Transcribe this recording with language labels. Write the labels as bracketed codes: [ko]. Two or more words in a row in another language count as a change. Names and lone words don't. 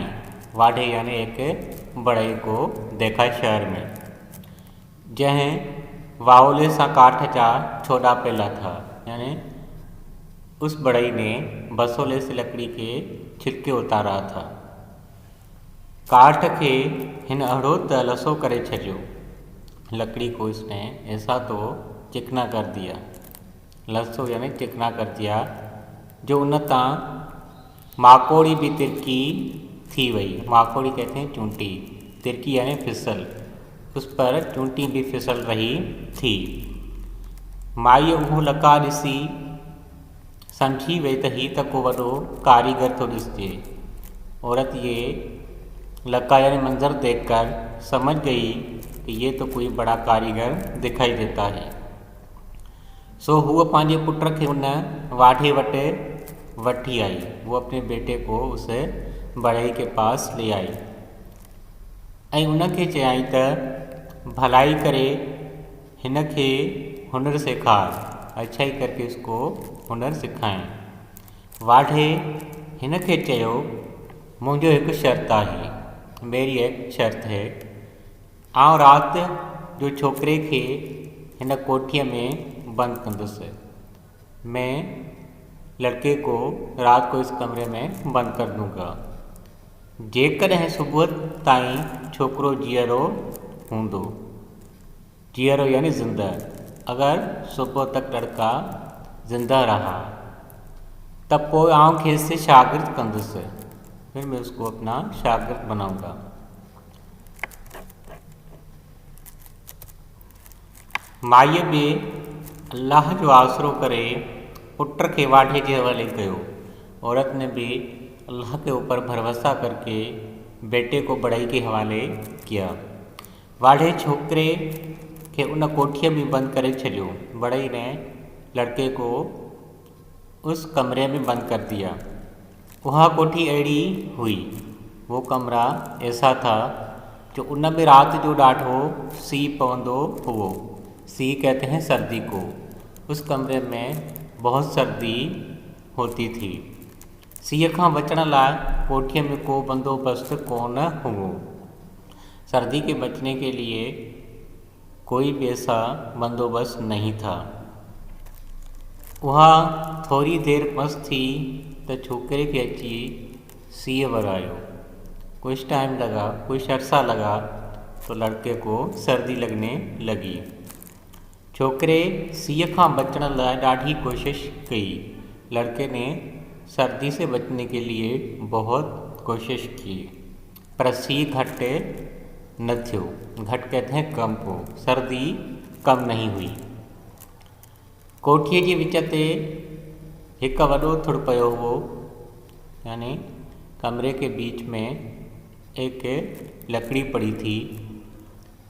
[sd] वाढे [hi] यानी एक बढ़ई को देखा शहर में, [sd] जहें वावले सा काठ जा छोड़ा पेला था। [hi] यानी उस बढ़ई ने बसोले से लकड़ी के छिलके उतारा था। [sd] काठ के हिन अड़ो त लसो करे छॾियो। [hi] लकड़ी को इसने ऐसा तो चिकना कर दिया। [sd] लसो [hi] यानी चिकना कर दिया [sd] जो उन तां माकोड़ी भी तिरकी थी वई। [hi] माकोड़ी कहते हैं चूंटी, तिरकी यानी फिसल। उस पर चूंटी भी फिसल रही थी। [sd] माई उहो लका ॾिसी समझी वई त ही त को वॾो कारीगर थो ॾिसिजे। [hi] औरत ये लका यानी मंजर देखकर समझ गई कि ये तो कोई बड़ा कारीगर दिखाई देता है। [sd] सो हुआ पांजे पुत्र के उन वाढे वटे वठी आई। [hi] वो अपने बेटे को उस बढ़ई के पास ले आई [sd] ऐं उनखे चयाई त भलाई करे हिन खे हुनर सिखार। [hi] अच्छाई करके उसको हुनर सिखाएं। [sd] वाढे हिन खे चयो मुंहिंजो हिकु शर्त आहे। [hi] मेरी एक शर्त है। [sd] आउं राति जो छोकिरे खे हिन कोठीअ में बंदि कंदुसि। [hi] मैं लड़के को रात को इस कमरे में बंद कर दूंगा। [sd] जेकॾहिं सुबुह ताईं छोकिरो जीअरो हूंदो। [hi] जीअरो यानी ज़िंदा। अगर सुबह तक लड़का जिंदा रहा तब [sd] पोइ आउं खेसि शागिर्द कंदुसि। [hi] फिर मैं उसको अपना शागिर्द बनाऊंगा। [sd] माईअ बि अल्लाह जो आसरो करे पुत्र के वाढे के हवाले कयो। [hi] औरत ने भी अल्लाह के ऊपर भरोसा करके बेटे को बढ़ई के हवाले किया। [sd] वाढे छोकरे के उन कोठीअ में बंद करे छॾियो। [hi] बढ़ई ने लड़के को उस कमरे में बंद कर दिया। वह कोठी अड़ी हुई। वो कमरा ऐसा था [sd] जो उन में रात जो ॾाढो सीउ पवंदो हुओ। [hi] सीउ कहते हैं सर्दी को। उस कमरे में बहुत सर्दी होती थी। [sd] सीउ खां बचण लाइ कोठीअ में को बंदोबस्त कोन हुओ। [hi] सर्दी के बचने के लिए कोई भी ऐसा बंदोबस्त नहीं था। [sd] वह थोड़ी देर मस थी तो छोकरे के अची सीउ वरायो। [hi] कुछ टाइम लगा, कुछ अरसा लगा तो लड़के को सर्दी लगने लगी। [sd] छोकरे सीउ खां बचण लाइ ॾाढी कोशिश कई। [hi] लड़के ने सर्दी से बचने के लिए बहुत कोशिश की, [sd] पर सीउ घटि न थियो। [hi] घटि कहते हैं कम को। सर्दी कम नहीं हुई। [sd] कोठीअ जे विच ते हिकु वॾो थुड़ पियो हुओ। [hi] यानी कमरे के बीच में एक लकड़ी पड़ी थी।